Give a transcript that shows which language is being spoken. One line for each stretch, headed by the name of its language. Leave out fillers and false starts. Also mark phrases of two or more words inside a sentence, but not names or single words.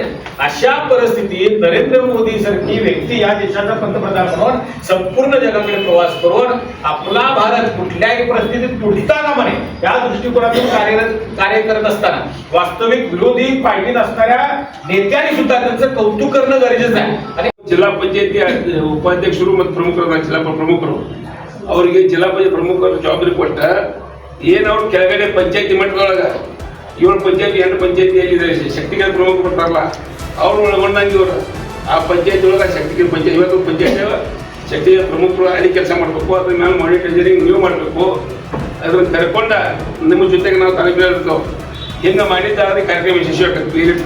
Marathi: अशा परिस्थितीत नरेंद्र मोदी सारखी व्यक्ती या देशाचा पंतप्रधान म्हणून संपूर्ण जगाकडे प्रवास करून आपला भारत कुठल्याही परिस्थितीत तुटता कामा नये या दृष्टिकोनातून कार्य करत असताना वास्तविक विरोधी पार्टीत असणाऱ्या नेत्यांनी सुद्धा त्यांचं कौतुक करणं गरजेचं आहे। आणि जिल्हा पंचायती
Kannada: ಉಪಾಧ್ಯಕ್ಷರು ಮತ್ತು ಪ್ರಮುಖರು ಜಿಲ್ಲಾ ಪ್ರಮುಖರು ಅವರಿಗೆ ಜಿಲ್ಲಾ ಪಂಚಾಯತ್ ಪ್ರಮುಖರು ಜವಾಬ್ದಾರಿ ಕೊಟ್ಟ ಏನು ಅವರು ಕೆಳಗಡೆ ಪಂಚಾಯತಿ ಮಟ್ಟದೊಳಗೆ 7 ಪಂಚಾಯತಿ 8 ಪಂಚಾಯತಿಯಲ್ಲಿ ಶಕ್ತಿಗಳ ಪ್ರಮುಖ ಕೊಡ್ತಾರಲ್ಲ ಅವ್ರು ಒಳಗೊಂಡಂಗೆ ಇವರು ಆ ಪಂಚಾಯತಿ ಒಳಗೆ ಶಕ್ತಿಗಳ ಪಂಚಾಯತ್ ಇವತ್ತು ಪಂಚಾಯತ್ ಶಕ್ತಿಗಳ ಪ್ರಮುಖರು ಅಲ್ಲಿ ಕೆಲಸ ಮಾಡಬೇಕು, ಅದ್ರ ಮೇಲೆ ಮಾನಿಟರಿಂಗ್ ನೀವು ಮಾಡಬೇಕು, ಅದನ್ನ ಕರ್ಕೊಂಡ ನಿಮ್ಮ ಜೊತೆಗೆ ನಾವು ತಾಲೂಕಿನಲ್ಲಿರ್ತಾವೆ ಹಿಂಗೆ ಮಾಡಿದ್ದಾದ್ರೆ ಕಾರ್ಯಕ್ರಮ ಯಶಸ್ವಿ ಆಗ್ತದೆ।